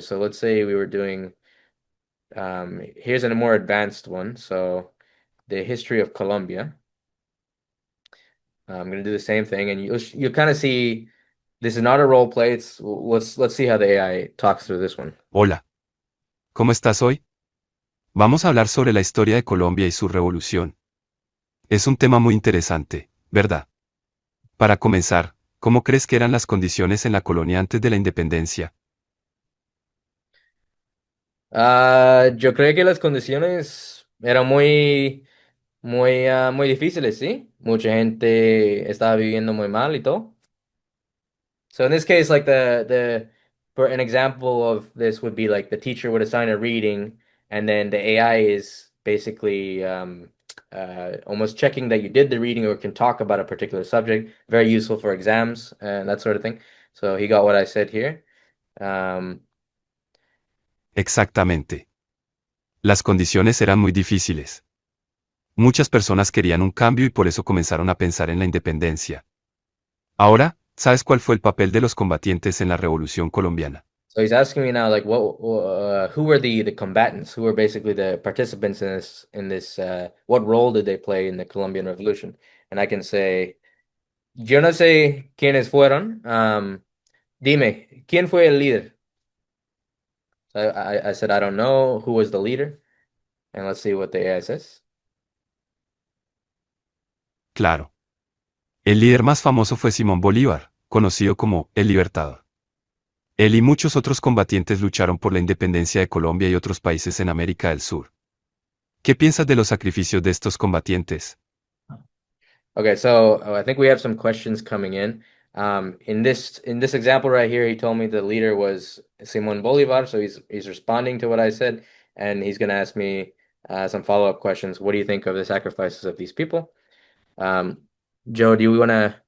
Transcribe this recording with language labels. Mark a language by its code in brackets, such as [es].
[en] So let's say we were doing here's a more advanced one. So the history of Colombia. I'm gonna do the same thing, and you'll kind of see this is not a role play. Let's see how the AI talks through this one. [es] Hola, ¿cómo estás hoy? Vamos a hablar sobre la historia de Colombia y su revolución. Es un tema muy interesante, ¿verdad? Para comenzar, ¿cómo crees que eran las condiciones en la colonia antes de la independencia? Yo creo que las condiciones eran muy difíciles, ¿sí? Mucha gente estaba viviendo muy mal y todo. [en] So in this case, like the for an example of this would be like the teacher would assign a reading, and then the AI is basically almost checking that you did the reading or can talk about a particular subject. Very useful for exams and that sort of thing. So he got what I said here. Um, [es] Exactamente. Las condiciones eran muy difíciles. Muchas personas querían un cambio y por eso comenzaron a pensar en la independencia. Ahora, ¿sabes cuál fue el papel de los combatientes en la Revolución colombiana? [en] so he's asking me now, like, who were the combatants? Who were basically the participants in this? What role did they play in the Colombian Revolution? And I can say. [es] Yo no sé quiénes fueron. Dime, ¿quién fue el líder? [en] So I said, I don't know who was the leader. And let's see what the AI says. [es] Claro. El líder más famoso fue Simón Bolívar, conocido como el Libertador. Él y muchos otros combatientes lucharon por la independencia de Colombia y otros países en América del Sur. ¿Qué piensas de los sacrificios de estos combatientes? [en] Okay, so I think we have some questions coming in. In this example right here, he told me the leader was Simón Bolívar, so he's responding to what I said, and he's going to ask me some follow-up questions. What do you think of the sacrifices of these people? Joe, do you want to?